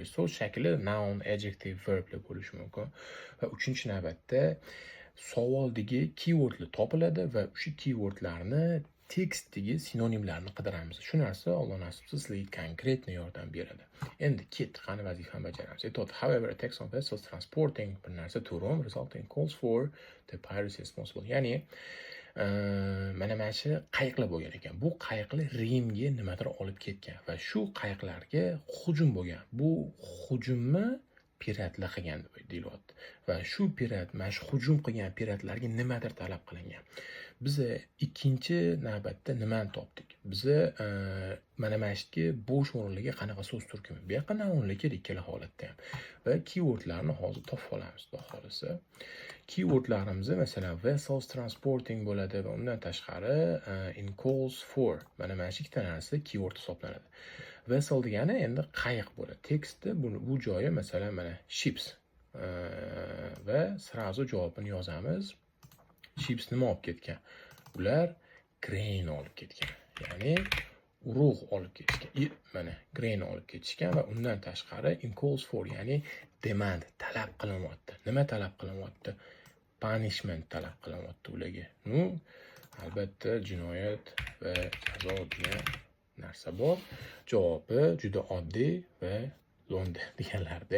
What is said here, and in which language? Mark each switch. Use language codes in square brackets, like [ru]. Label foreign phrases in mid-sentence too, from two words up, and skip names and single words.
[uz] So'z shakli [en] noun, adjective, verb [uz] deb bo'lishi mumkin. Va uchinchi navbatda savoldagi keywordlar topiladi va o'sha keywordlarni tekstdagi sinonimlarni qidiramiz. Shu narsa Alloh nasibsa sizlarga konkretni yordam beradi. Endi qani vazifani bajaramiz. [en] However, a text on vessels transporting [uz] bir narsa [en] to Rome resulting calls for the piracy responsible. [uz] Ya'ni mana shu qayiqlar bo'lgan ekan. Bu qayiqlar Rimga nimadir olib ketgan va shu qayiqlarga hujum bo'lgan. Bu hujumni piratlar qilgan deyilyapti. Va shu pirat, mana shu hujum qilgan piratlarga nimadir talab qilingan. Biz ikkinchi navbatda nimani topdik? Biz mana shu bo'sh o'rinlarga qanaqa so'z turkumi? Bu yoqqa nounlar kerak ikkala holatda ham. Va keywordlarni hozir topib olamiz, xudo xolisa. Keywordlarimiz masalan [en] vessels transporting [uz] bo'ladi va undan tashqari [en] in calls for. [uz] Mana shu ikkita narsa keyword hisoblanadi. Vessel degani endi qayiq bo'ladi. Tekstda bu joyi masalan mana ships va srazu javobini yozamiz. Ships nima olib ketgan? Ular grain olib ketgan. Ya'ni urug' olib ketishgan. Mana grain olib ketishgan va undan tashqari [en] in calls for, [uz] ya'ni demand, talab qilinyapti. Nima talab qilinyapti? Punishment talab qilinyapti ularga. Albatta jinoyat va jazo degan narsa bor. Javobi juda oddiy va lo'nda deganlarda.